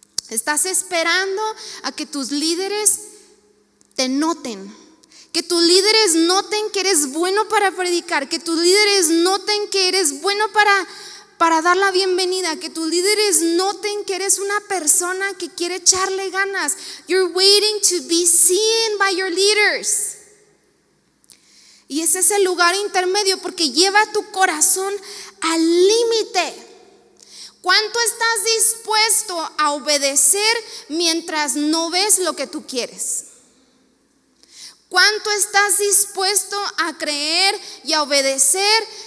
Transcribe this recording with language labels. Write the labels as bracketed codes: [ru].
[es] Estás esperando a que tus líderes te noten, que tus líderes noten que eres bueno para predicar, que tus líderes noten que eres bueno para dar la bienvenida, que tus líderes noten que eres una persona que quiere echarle ganas. [en] You're waiting to be seen by your leaders. [es] Y ese es el lugar intermedio, porque lleva tu corazón al límite. ¿Cuánto estás dispuesto a obedecer mientras no ves lo que tú quieres? ¿Cuánto estás dispuesto a creer y a obedecer?